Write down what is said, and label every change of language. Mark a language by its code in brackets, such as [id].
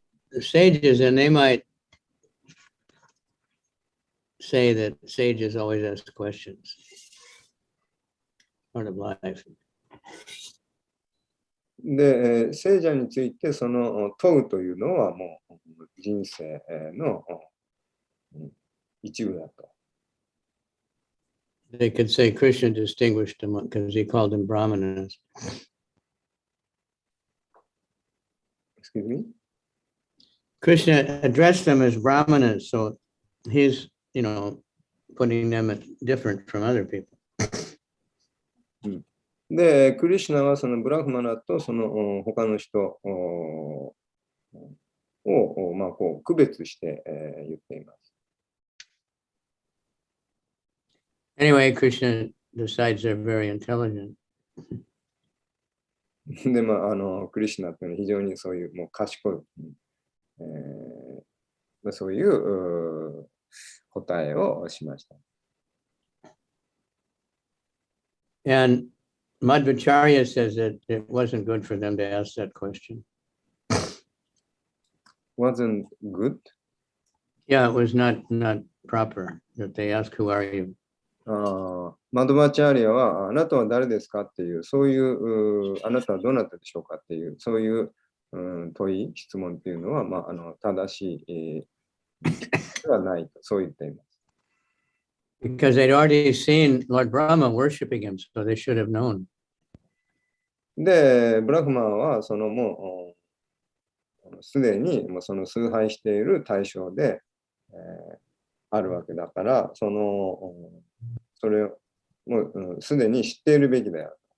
[en] The sages, and they might say that sages always ask questions. Part of life. [ja] で、聖者についてその問うというのはもう人生の一部だと。 [en] They could say Krishna distinguished them because he called them brahmanas. Excuse me? Krishna addressed them as brahmanas, so he's, putting them different from other people. [ja] で、クリシュナはそのブラフマナとその他の人をまあこう区別して言っています。 [en] Anyway, Krishna decides they're very intelligent. [ja] で、まあ、クリシュナというのは非常にそういうもう賢い、そういう答えをしました。 [en] And Madhvacharya says that it wasn't good for them to ask that question. Wasn't good? Yeah, it was not proper that they ask, who are you? [ja] マドバチャーリアはあなたは誰ですかっていう、そういうあなたはどなたでしょうかっていう、そういう問い、質問っていうのは、まあ、正しい、ではないと、そう言っています。 [en] Because they'd already seen Lord Brahma worshiping him, so they should have known. [ja] で、ブラフマンはそのもうすでにもうその崇拝している対象で、あるわけだから、それをもうすでに知っているべきだよ。